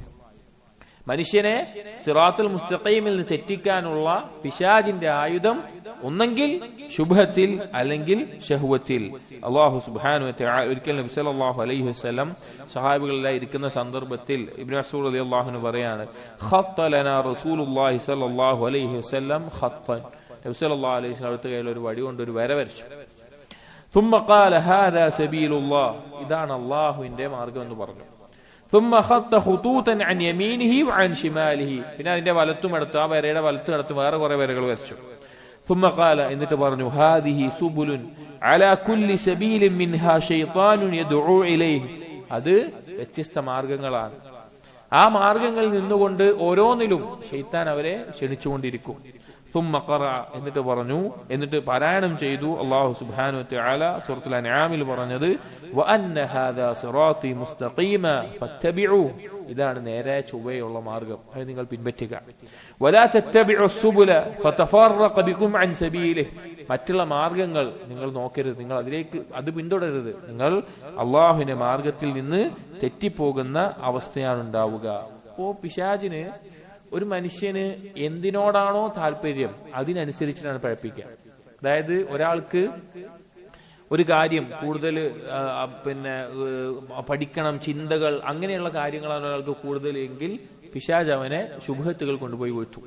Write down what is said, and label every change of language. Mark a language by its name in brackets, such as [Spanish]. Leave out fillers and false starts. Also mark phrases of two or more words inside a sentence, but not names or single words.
[Malayalam] മനുഷ്യനെ [Arabic] صراط المستقيم [Malayalam] നിന്ന് തെറ്റിക്കാനുള്ള പിശാചിന്റെ ആയുധം ഒന്നെങ്കിൽ ശുബ്ഹത്തിൽ അല്ലെങ്കിൽ ഷഹ്വത്തിൽ. [Arabic] الله سبحانه وتعالى [Malayalam] ഒരിക്കൽ നബി [Arabic] صلى الله عليه وسلم [Malayalam] സഹാബികളെല്ലാം ഇരിക്കുന്ന സന്ദർഭത്തിൽ ഇബ്നു മസ്ഊദ് [Arabic] رضي الله عنه [Malayalam] പറയാണ്, [Arabic] خط لنا رسول الله صلى الله عليه وسلم خطا. [Malayalam] നബി [Arabic] صلى الله عليه وسلم [Malayalam] അടുത്ത കയ്യിൽ ഒരു വടി കൊണ്ട് ഒരു വര വരച്ചു. [Arabic] ثم قال هذا سبيل الله, [Malayalam] ഇതാണ് അല്ലാഹുവിന്റെ മാർഗ്ഗം എന്ന് പറഞ്ഞു. [Arabic] ثم خط خطوطا عن يمينه وعن شماله, [Malayalam] പിന്നെ അതിന്റെ വലത്തും അടുത്ത്, ആ വരയുടെ വലത്തും അടുത്ത് വേറെ കുറെ വരകൾ വരച്ചു. [Arabic] ثم قال, [Malayalam] എന്നിട്ട് പറഞ്ഞു, [Arabic] هذه سبل على كل سبيل منها شيطان يدعو إليه, [Malayalam] അത് വ്യത്യസ്ത മാർഗങ്ങളാണ്. ആ മാർഗങ്ങളിൽ നിന്നുകൊണ്ട് ഓരോന്നിലും ശൈത്താൻ അവരെ ക്ഷണിച്ചുകൊണ്ടിരിക്കും. [Arabic] ثم قرأ, [Malayalam] എന്നിട്ട് പറഞ്ഞു, എന്നിട്ട് പാരായണം ചെയ്തു [Arabic] الله سبحانه وتعالى [Malayalam] സൂറത്തുൽ അൻആമിൽ പറഞ്ഞത്, [Arabic] وأن هذا صراطي مستقيما فاتبعوه, [Malayalam] ഇതാണ് നേരെ ചൊവ്വയുള്ള മാർഗം, അത് നിങ്ങൾ പിൻപറ്റുക. [Arabic] ولا تتبعوا السبل فتفرق بكم عن سبيله, [Malayalam] മറ്റുള്ള മാർഗങ്ങൾ നിങ്ങൾ നോക്കരുത്, നിങ്ങൾ അതിലേക്ക് അത് പിന്തുടരരുത്, നിങ്ങൾ അല്ലാഹുവിന്റെ മാർഗത്തിൽ നിന്ന് തെറ്റിപ്പോകുന്ന അവസ്ഥയാണ് ഉണ്ടാവുക. അപ്പോ പിശാചിന് ഒരു മനുഷ്യന് എന്തിനോടാണോ താല്പര്യം അതിനനുസരിച്ചിട്ടാണ് പഠിപ്പിക്കുക. അതായത് ഒരാൾക്ക് ഒരു കാര്യം കൂടുതൽ പഠിക്കണം, ചിന്തകൾ, അങ്ങനെയുള്ള കാര്യങ്ങളാണ് ഒരാൾക്ക് കൂടുതൽ എങ്കിൽ പിശാച് അവനെ ശുബ്ഹത്തുകൾ കൊണ്ടുപോയി വീഴ്ത്തും.